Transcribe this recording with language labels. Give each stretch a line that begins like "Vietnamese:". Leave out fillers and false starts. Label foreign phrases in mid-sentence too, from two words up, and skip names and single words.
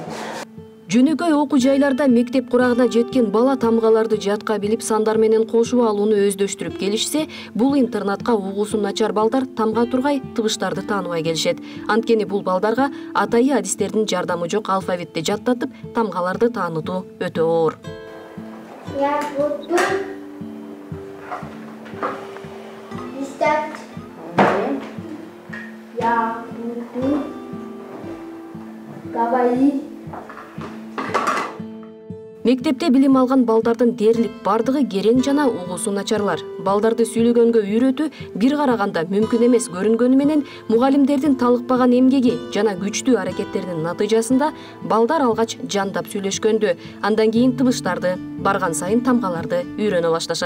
Kyrgyz: Жөнөкөй окуу жайларда мектеп курагына жеткен бала тамгаларды жатка билип сандар менен кошуп алууну өздөштүрүп келишсе, бул интернатка угуусу начар балдар тамга тургай тыбыштарды тааныбай келишет. Анткени бул балдарга атайы адистердин жардамы жок алфавитти жаттатып, тамгаларды таанытуу өтө оор.
Russian: Я буду писать. Я буду говорить.
Kyrgyz: Мектепте билим алган балдардын дээрлик бардыгы керең жана угуусу начарлар. Балдарды сүйлөгөнгө үйрөтүү бир караганда мүмкүн эмес көрүнгөнү менен мугалимдердин талыкпаган эмгеги жана күчтүү аракеттеринин натыйжасында балдар алгач жандап сүйлөшкөндө, андан кийин тыбыштарды, барган сайын тамгаларды үйрөнө башташат.